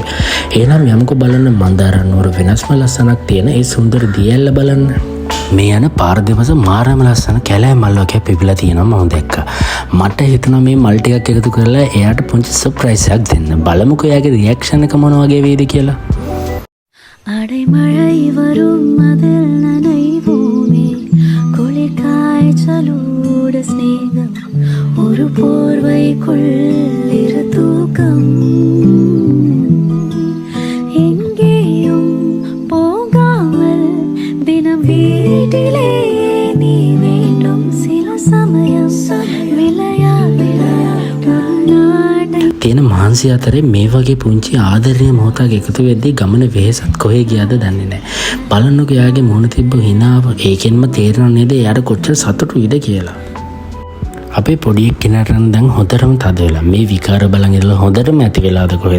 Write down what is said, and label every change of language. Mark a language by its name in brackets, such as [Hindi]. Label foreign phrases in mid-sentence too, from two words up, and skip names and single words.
[Sinhala] එහෙනම් යමුකෝ බලන්න මන්දාරන්නෝර වෙනස්ම ලස්සනක් තියෙන ඒ සුන්දර දියැල්ල බලන්න. මේ යන පාර දෙපස මාරම ලස්සන කැලෑ මල් වගේ පිපිලා තියෙනවා මම දැක්කා. මට හිතුණා මේ මල් ටිකක් එකතු කරලා එයාට පුංචි සර්ප්‍රයිස් එකක් දෙන්න. බලමුකෝ එයාගේ රියැක්ෂන් එක මොන වගේ වේද කියලා. [Tamil] அடைமழை வரும் அதில் நனைவோமே குளிர்காய் சலூட ஸ்நேகம் ஒரு போர்வைக்குள் இரு தூக்கம் எங்கேயும் போகாமல் தினம் வீட்டிலே நீ வேண்டும் சில சமயம் [Sinhala] තියෙන මහන්සි අතරේ මේ වගේ පුංචි ආදරණීය මොහොතක් එකතු වෙද්දී ගමන වෙහසත් කොහෙ ගියාද දන්නේ නැහැ. බලන්නකෝ එයාගේ මුණ තිබ්බ හිනාව. ඒකෙන්ම තේරෙනව නේද එයාට කොච්චර සතුටුයිද කියලා. අපේ පොඩි එක්කෙනාට නම් දැන් හොඳටම තද වෙලා මේ විකාර බලන් ඉඳලා හොඳටම ඇති වෙලාද කොහෙද.